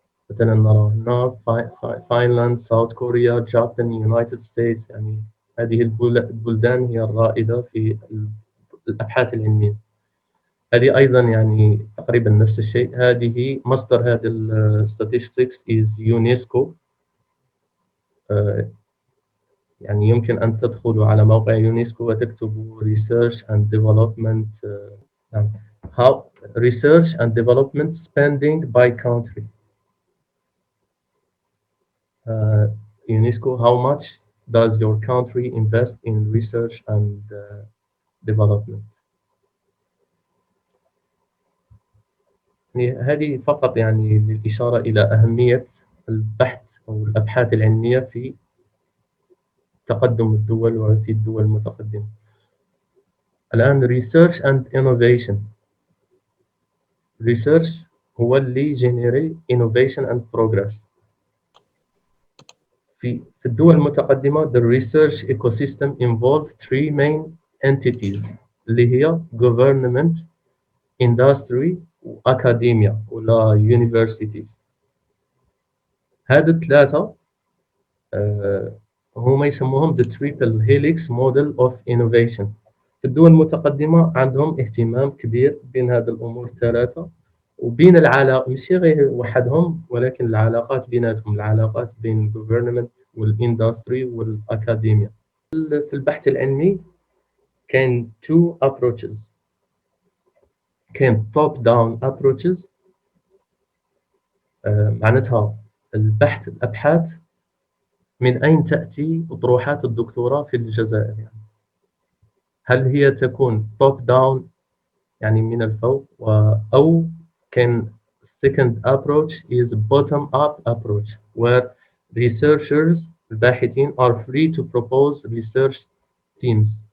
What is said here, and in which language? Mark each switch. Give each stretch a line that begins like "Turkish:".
Arabic: مثلا نرى هنا فنلندا، ساوث كوريا، جابان، يونايتد ستيتس. يعني هذه البلدان هي الرائدة في الأبحاث العلمية. هذه أيضا يعني تقريبا نفس الشيء. هذه مصدر هذه statistics is يونسكو. يعني يمكن أن تدخلوا على موقع يونسكو وتكتبوا
English: research and development how research and development spending by country. UNESCO, how much does your country invest in research and development.
Arabic: يعني هذه فقط يعني للإشارة إلى أهمية البحث أو الأبحاث العلمية في تقدم الدول وفي الدول المتقدمة.
English: الآن research and innovation. research هو اللي generate innovation and progress.
Arabic: في الدول المتقدمة
English: the research ecosystem involves three main entities اللي هي government, industry وأكاديميا ولا universities.
Arabic: هذا الثلاثة هما يسموهم
English: the triple helix model of innovation.
Arabic: في الدول المتقدمة عندهم اهتمام كبير بين هذه الأمور الثلاثة، وبين العلاقة ماشي غير وحدهم، ولكن العلاقات بيناتهم، العلاقات بين government والindustry والأكاديميا. في البحث العلمي كان two approaches. كان top down approaches، معناتها الأبحاث من أين تأتي أطروحات الدكتوراه في الجزائر. يعني هل هي تكون
English: top down
Arabic: يعني من الفوق، أو كان
English: second approach is bottom up approach where researchers الباحثين are free to propose research teams.